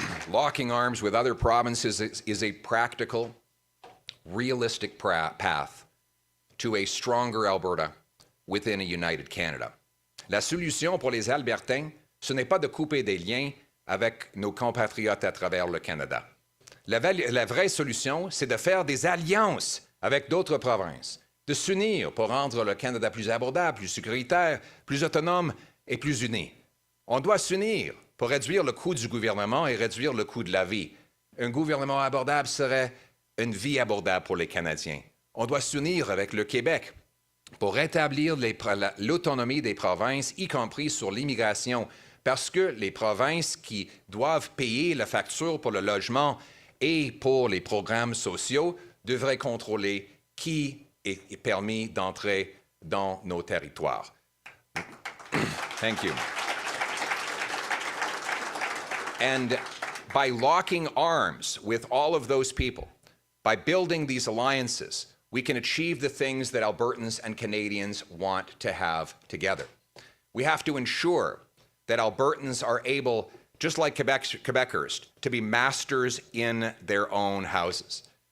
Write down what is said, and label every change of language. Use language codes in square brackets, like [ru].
[en] Locking arms with other provinces is a practical, realistic path to a stronger Alberta within a united Canada. [fr] La solution pour les Albertains, ce n'est pas de couper des liens avec nos compatriotes à travers le Canada. La vraie solution, c'est de faire des alliances avec d'autres provinces, de s'unir pour rendre le Canada plus abordable, plus sécuritaire, plus autonome et plus uni. On doit s'unir pour réduire le coût du gouvernement et réduire le coût de la vie. Un gouvernement abordable serait une vie abordable pour les Canadiens. On doit s'unir avec le Québec pour rétablir l'autonomie des provinces, y compris sur l'immigration, parce que les provinces qui doivent payer la facture pour le logement et pour les programmes sociaux devraient contrôler qui est permis d'entrer dans nos territoires. [en] Thank you. And by locking arms with all of those people, by building these alliances, we can achieve the things that Albertans and Canadians want to have together. We have to ensure that Albertans are able, just like Quebecers, to be masters in their own houses.